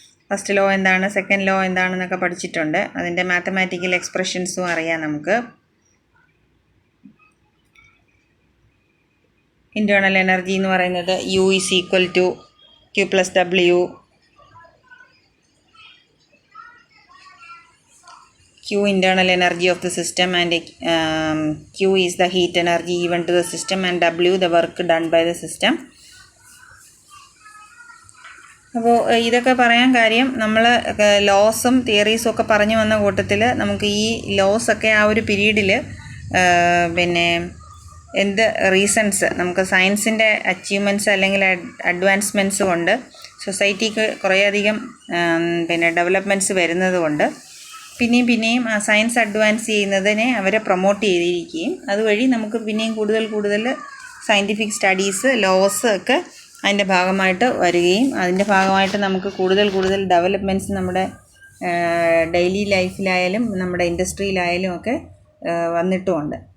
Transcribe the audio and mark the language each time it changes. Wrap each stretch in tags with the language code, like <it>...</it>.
<ml>First law എന്താണ്, second law എന്താണെന്നൊക്കെ പഠിച്ചിട്ടുണ്ട്. അതിൻ്റെ മാത്തമാറ്റിക്കൽ എക്സ്പ്രഷൻസും അറിയാം നമുക്ക്. ഇൻറ്റേർണൽ എനർജി എന്ന് പറയുന്നത് U = Q + W.</ml> <en>Q internal energy of the system and Q is the heat energy given to the system and W the work done by the system.</en> <ml>അപ്പോൾ ഇതൊക്കെ പറയാൻ കാര്യം നമ്മൾ ലോസും തിയറീസും ഒക്കെ പറഞ്ഞു വന്ന കൂട്ടത്തിൽ നമുക്ക് ഈ ലോസൊക്കെ ആ ഒരു പീരീഡിൽ പിന്നെ എന്ത് റീസൺസ് നമുക്ക് സയൻസിൻ്റെ അച്ചീവ്മെൻറ്റ്സ് അല്ലെങ്കിൽ അഡ്വാൻസ്മെൻറ്റ്സ് കൊണ്ട് സൊസൈറ്റിക്ക് കുറേയധികം പിന്നെ ഡെവലപ്മെൻറ്റ്സ് വരുന്നത് കൊണ്ട് പിന്നെയും ആ സയൻസ് അഡ്വാൻസ് ചെയ്യുന്നതിനെ അവരെ പ്രൊമോട്ട് ചെയ്തിരിക്കുകയും അതുവഴി നമുക്ക് പിന്നെയും കൂടുതൽ സയൻറ്റിഫിക് സ്റ്റഡീസ് ലോസ് ഒക്കെ അതിൻ്റെ ഭാഗമായിട്ട് വരികയും അതിൻ്റെ ഭാഗമായിട്ട് നമുക്ക് കൂടുതൽ ഡെവലപ്മെൻറ്റ്സ് നമ്മുടെ ഡെയിലി ലൈഫിലായാലും നമ്മുടെ ഇൻഡസ്ട്രിയിലായാലും ഒക്കെ വന്നിട്ടുമുണ്ട്.</ml>